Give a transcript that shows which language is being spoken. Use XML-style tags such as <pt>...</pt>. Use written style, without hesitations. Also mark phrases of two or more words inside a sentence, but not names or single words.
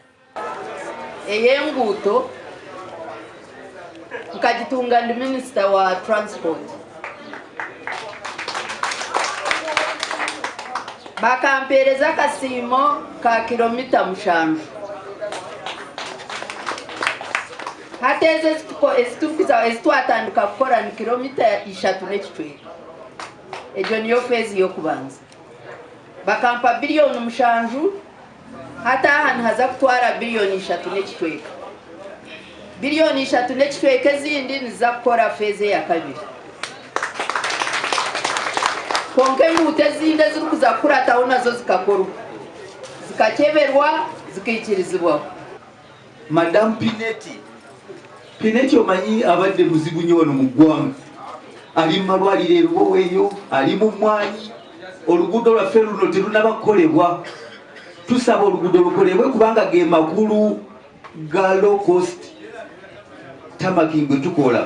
<nyn>Ey'enguuto nkagitunga ndi minisita wa transport. Bakampeereza kasiimo ka kilomita 7. Hata ezo ezitwatandika kukola ni kilomita 3 n'ekitweka. Egyo niyo feezi y'okubanza. Bakampa bilioni 7 hata hano haza kutwara bilioni 3 n'ekitweka. Bilioni 3 n'ekitweka ezindi niza kukora feezi ya kabiri. Konke enguuto ezindi ezirikuza kukurataho nazo zikakorwa zikakeberwa zikikirizibwaho.</nyn> <lg>Madam Pineti omanyi abadde muzibu nnyo wano mu ggwanga. Ali mu malwaliro eruwoweeyo, ali mu mmwanyi. Oluguudo lwaffe luno terunaba kukolebwa. Tusaba oluguudo lukolebwe kubanga ge makulu ga</lg> <en>low cost</en> <lg>tamaking bwe tukola.</lg>